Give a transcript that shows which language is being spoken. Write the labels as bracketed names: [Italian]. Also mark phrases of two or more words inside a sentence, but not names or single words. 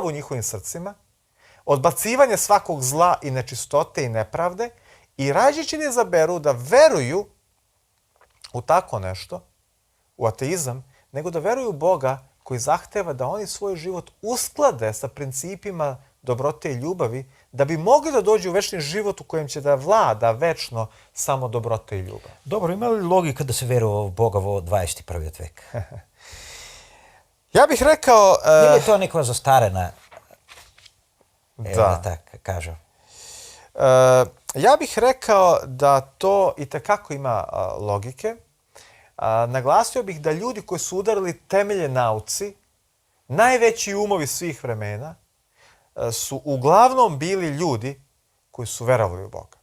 [Serbian] u njihovim srcima, odbacivanje svakog zla i nečistote i nepravde i rađe će da izaberu da veruju u tako nešto, u ateizam, nego da veruju u Boga koji zahteva da oni svoj život usklade sa principima dobrote i ljubavi da bi mogli da dođu u večni život u kojem će da vlada večno samo dobrota i ljubav. [Macedonian] Добро, има ли логика да се верува во Бога во 21. век? [Serbian] Ja bih rekao... [Macedonian] Или е тоа некоја застарена, да така кажам? [Serbian] Ja bih rekao da to i tekako ima logike. Naglasio bih da ljudi koji su udarili temelje nauci, najveći umovi svih vremena, su uglavnom bili ljudi koji su verovali u Boga.